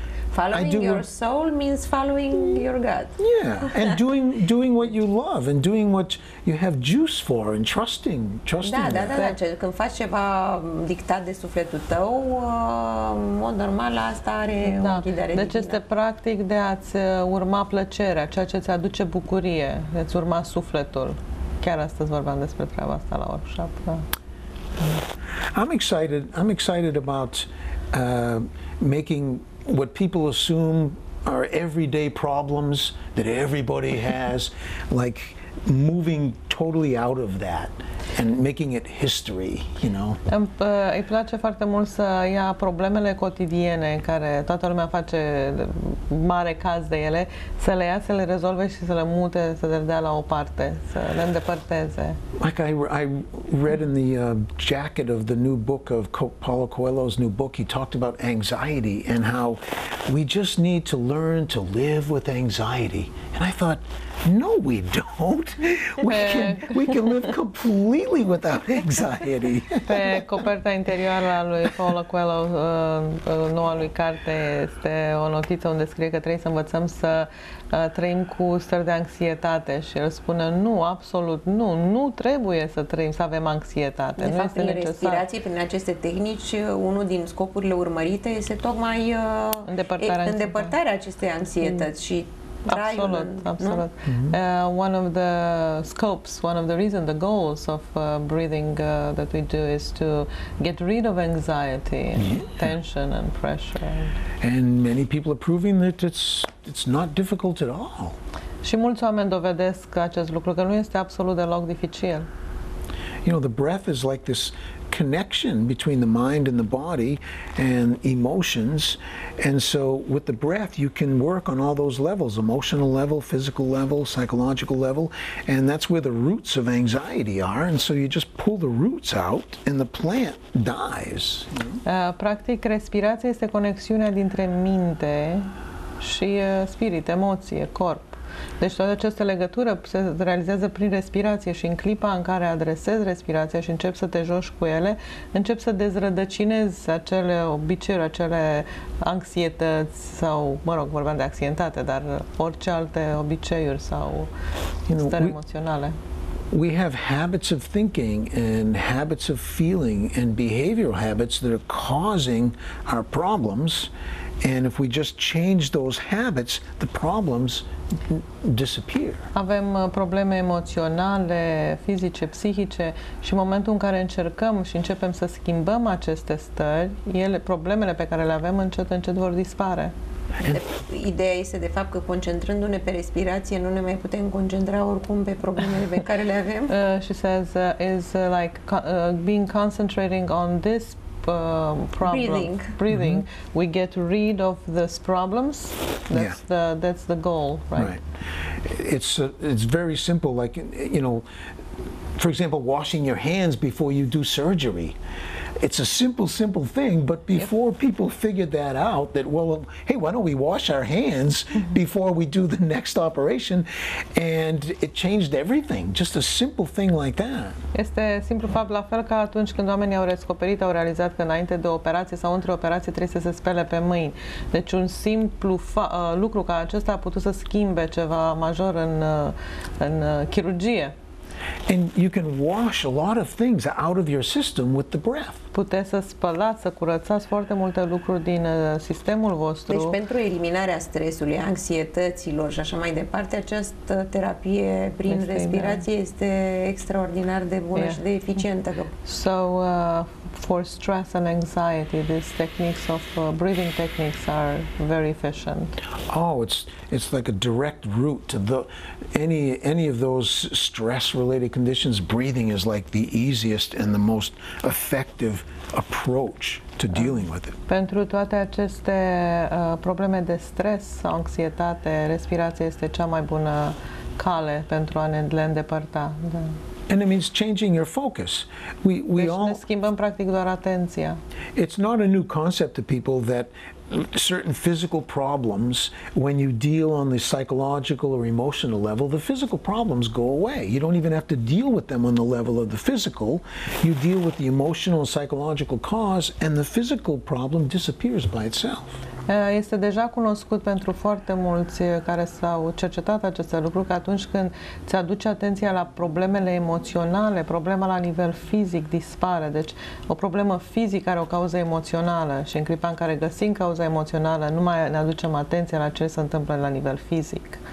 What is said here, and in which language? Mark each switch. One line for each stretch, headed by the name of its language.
English: Following your soul means following your God. Yeah, and doing what you love and doing what you have juice for and trusting.
Romanian: Da. Când faci ceva dictat de sufletul tău, în mod normal asta are o ghidare Deci este practic de a-ți urma plăcerea, ceea ce ți aduce bucurie, de-ți urma sufletul. Chiar astăzi vorbeam despre treaba asta la workshop. Da.
English: I'm excited about making what people assume are everyday problems that everybody has, like moving totally out of that and making it history, you know.
Romanian: Îi place foarte mult să ia problemele cotidiene în care toată lumea face mare caz de ele, să le ia, să le rezolve și să le mute, să le dea la o parte, să le îndepărteze.
English: Like I read in the jacket of the new book of Paulo Coelho's new book, he talked about anxiety and how we just need to learn to live with anxiety. And I thought, no, we don't. We can live completely without anxiety.
Romanian: Pe coperta interioară a lui Paulo Coelho, noua lui carte, este o notiță unde scrie că trebuie să învățăm să trăim cu stări de anxietate și el spune nu, absolut nu trebuie să trăim, să avem anxietate. De nu fapt, este prin necesar. respirație, prin aceste tehnici, unul din scopurile urmărite este tocmai îndepărtarea acestei anxietăți și Absolut.
English: One of the scopes, one of the reasons, the goals of breathing that we do is to get rid of anxiety, and tension and pressure. And many people are proving that it's not difficult at all.
Romanian: Și mulți oameni dovedesc acest lucru, că nu este absolut deloc dificil.
English: You know, the breath is like this connection between the mind and the body and emotions, and so with the breath you can work on all those levels: emotional level, physical level, psychological level, and that's where the roots of anxiety are, and so you just pull the roots out and the plant dies.
Romanian: Practic, respirația este conexiunea dintre minte și spirit, emoție, corp. Deci toată această legătură se realizează prin respirație și în clipa în care adresezi respirația și începi să te joci cu ele, începi să dezrădăcinezi acele obiceiuri, acele anxietăți sau, mă rog, vorbeam de anxietate, dar orice alte obiceiuri sau stări emoționale.
English: We have habits of thinking and habits of feeling and behavioral habits that are causing our problems, and if we just change those habits, the problems disappear.
Romanian: Avem probleme emoționale, fizice, psihice și în momentul în care încercăm și începem să schimbăm aceste stări, problemele pe care le avem încet vor dispare. Ideea este de fapt că concentrându-ne pe respirație nu ne mai putem concentra oricum pe problemele pe care le avem.
English: She says is like being concentrating on this problem, breathing. We get rid of these problems. That's the goal, right? It's very simple. Like, you know, for example, washing your hands before you do surgery. It's a simple thing, but before people figured that out, that, well, hey, why don't we wash our hands before we do the next operation? And it changed everything. Just a simple thing like that.
Romanian: Este simplu fapt, la fel ca atunci când oamenii au realizat că înainte de o operație sau între operație trebuie să se spele pe mâini. Deci un simplu lucru ca acesta a putut să schimbe ceva major în chirurgie.
English: And you can wash a lot of things out of your system with the breath.
Romanian: Puteți să spălați, să curățați foarte multe lucruri din sistemul vostru. Deci pentru eliminarea stresului, anxietăților și așa mai departe, această terapie prin respirație este extraordinar de bună și de eficientă.
English: So for stress and anxiety, these techniques of breathing techniques are very efficient. Oh, it's like a direct route to any of those stress-related conditions. Breathing is like the easiest and the most effective approach to dealing with it.
Romanian: Pentru toate aceste probleme de stres sau anxietate, respirația este cea mai bună cale pentru a le îndepărta. Da.
English: And it means changing your focus. We all
Romanian: ne schimbăm practic doar atenția.
English: It's not a new concept to people that certain physical problems, when you deal on the psychological or emotional level, the physical problems go away. You don't even have to deal with them on the level of the physical. You deal with the emotional and psychological cause, and the physical problem disappears by itself.
Romanian: Este deja cunoscut pentru foarte mulți care s-au cercetat aceste lucruri, că atunci când ți aduci atenția la problemele emoționale, problema la nivel fizic dispare. Deci o problemă fizică are o cauză emoțională și în clipa în care găsim cauza emoțională, nu mai ne aducem atenția la ce se întâmplă la nivel fizic.